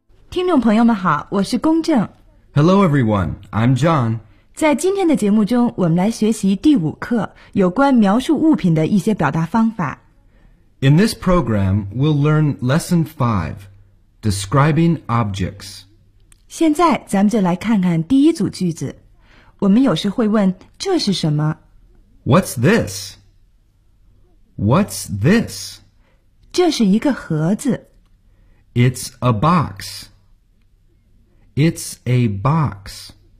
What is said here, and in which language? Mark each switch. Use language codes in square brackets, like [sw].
[zh] 听众朋友们好，我是龚正。 [en] Hello everyone, I'm John. [zh] 在今天的节目中，我们来学习第五课，有关描述物品的一些表达方法。 [en] In this program, we'll learn lesson 5, describing objects. [zh] 现在咱们就来看看第一组句子。我们有时会问，这是什么？ [en] What's this? What's this? [zh] 这是一个盒子。 [en] It's a box. It's a box.